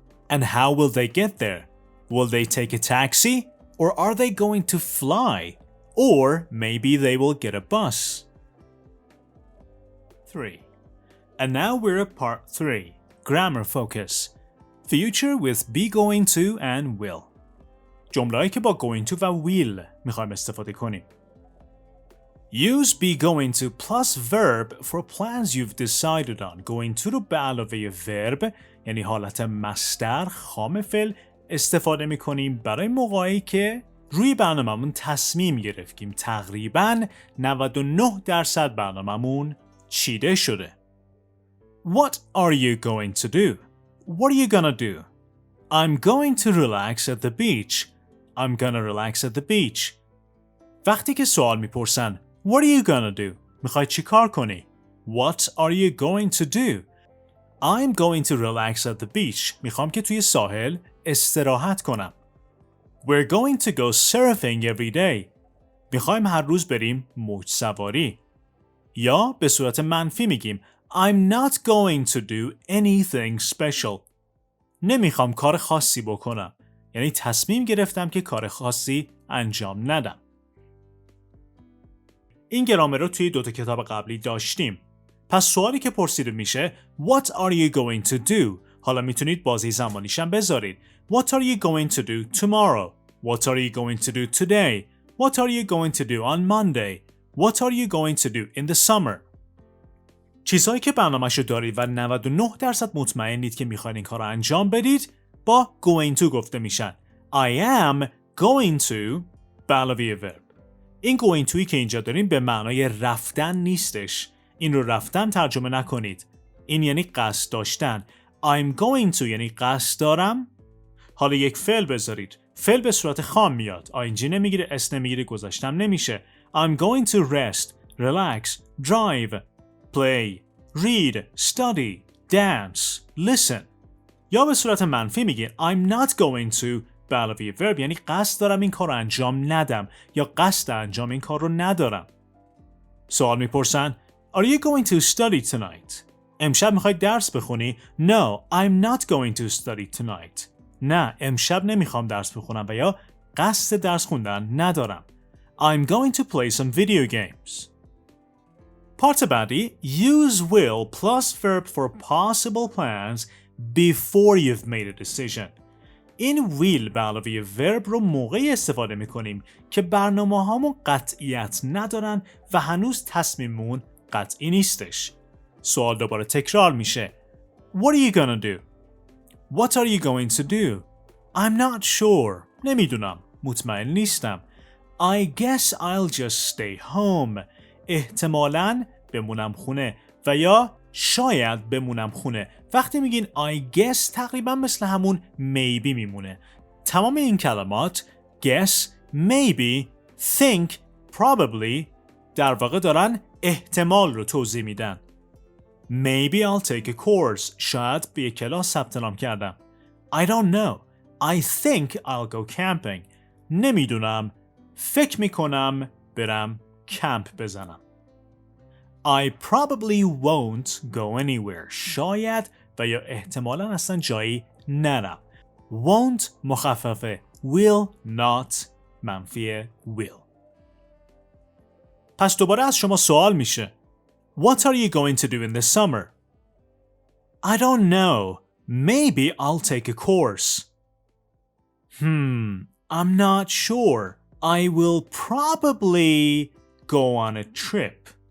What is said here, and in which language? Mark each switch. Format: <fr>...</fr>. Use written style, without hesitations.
<en>And how will they get there? Will they take a taxi? Or are they going to fly? Or maybe they will get a bus. 3. And now we're at part 3, grammar focus. Future with be going to and will.</en> <fa>جمله‌ای که با going to و will میخوایم استفاده کنیم.</fa> <en>Use be going to plus verb for plans you've decided on.</en> <fa>Going to رو به علاوه verb یعنی حالت مصدر خام فعل استفاده میکنیم برای موقعی که روی برنامه‌مون تصمیم گرفتیم. تقریباً 99% برنامه‌مون چیده شده.</fa> <en>What are you going to do? What are you gonna do? I'm going to relax at the beach. I'm gonna relax at the beach.</en> <fa>وقتی که سوال میپرسن</fa> <en>What are you gonna do?</en> <fa>میخوای چی کار کنی؟</fa> <en>What are you going to do? I'm going to relax at the beach.</en> <fa>میخوام که توی ساحل استراحت کنم.</fa> <en>We're going to go surfing every day.</en> <fa>میخوایم هر روز بریم موج سواری. یا به صورت منفی میگیم</fa> <en>I'm not going to do anything special.</en> <fa>نمیخوام کار خاصی بکنم. یعنی تصمیم گرفتم که کار خاصی انجام ندم. این گرامر رو توی 2 کتاب قبلی داشتیم. پس سوالی که پرسیده میشه</fa> <en>What are you going to do?</en> <fa>حالا میتونید بازی زمانیش هم بذارید.</fa> <en>What are you going to do tomorrow? What are you going to do today? What are you going to do on Monday? What are you going to do in the summer?</en> <fa>چیزهایی که برنامه‌شو دارید و 99% مطمئنید که میخواین این کار رو انجام بدید با going to گفته میشن.</fa> <en>I am going to</en> <fa>به علاوه</fa> <en>verb.</en> <fa>این going toی که اینجا داریم به معنای رفتن نیستش. این رو رفتن ترجمه نکنید. این یعنی قصد داشتن.</fa> <en>I'm going to</en> <fa>یعنی قصد دارم. حالا یک فعل بذارید. فعل به صورت خام میاد. ing نمیگیره، اس نمیگیره، گذاشتم نمیشه.</fa> <en>I'm going to rest, relax, drive, play, read, study, dance, listen.</en> <fa>یا به صورت منفی میگه</fa> <en>I'm not going to</en> <fa>به علاوه verb یعنی قصد دارم این کار رو انجام ندم یا قصد انجام این کار رو ندارم.</fa> <en>سوال میپرسن Are you going to study tonight?</en> <fa>امشب میخوای درس بخونی؟</fa> <en>No, I'm not going to study tonight.</en> <fa>نه، امشب نمیخوام درس بخونم و یا قصد درس خوندن ندارم.</fa> <en>I'm going to play some video games.</en> <fa>پارت بعدی</fa> <en>Use will plus verb for possible plans before you've made a decision.</en> <fa>این will به علاوه verb رو موقعی استفاده میکنیم که برنامه هامون قطعیت ندارن و هنوز تصمیممون قطعی نیستش.</fa> <en>سوال دوباره تکرار میشه. What are you gonna do? What are you going to do? I'm not sure.</en> <fa>نمیدونم. مطمئن نیستم.</fa> <en>I guess I'll just stay home.</en> <fa>احتمالاً بمونم خونه و یا شاید بمونم خونه. وقتی میگین</fa> <en>I guess</en> <fa>تقریبا مثل همون maybe میمونه. تمام این کلمات guess, maybe, think, probably در واقع دارن احتمال رو توضیح میدن.</fa> <en>Maybe I'll take a course.</en> <fa>شاید به یک کلاس ثبت نام کردم.</fa> <en>I don't know. I think I'll go camping.</en> <fa>نمیدونم. فکر میکنم برم کمپ بزنم.</fa> <en>I probably won't go anywhere.</en> <fa>شاید و یا احتمالاً اصلا جایی نرم. Won't مخففه.</fa> <en>Will not</en> <fa>منفی</fa> <en>will.</en> <fa>پس دوباره از شما سوال میشه.</fa> <en>What are you going to do in the summer? I don't know. Maybe I'll take a course. I'm not sure. I will probably go on a trip.</en>